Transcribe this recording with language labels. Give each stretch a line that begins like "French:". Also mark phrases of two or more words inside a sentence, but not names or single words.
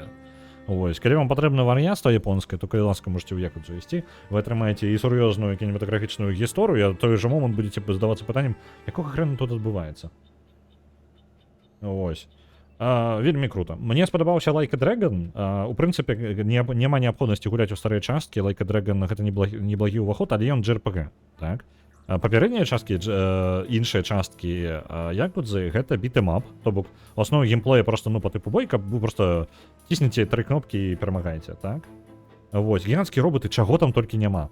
Belarusian: Ось, калі вам патрэбна вар'яцтва японскае, то калі ласка можете ў Якудзу ісці, вы атрымаеце і сур'ёзную кінематаграфічную гісторыю, а той же момант будете задавацца пытаннем, якога хрэна тут адбываецца. Ось. Вельмі круто. Мне спадабаўся Like a Dragon. У прынцыпе, няма неабходнасці гуляць у старыя часткі. Like a Dragon гэта неблагі ўваход, але ён JRPG. Так? Папярэднія часткі, іншыя часткі Якудзы, гэта бітэмап. То бок, у аснове геймплея просто, ну, по тыпу бойка, вы просто ціснеце 3 кнопкі і перамагаеце, так? Вось, гігантскія роботы, чаго там толькі няма.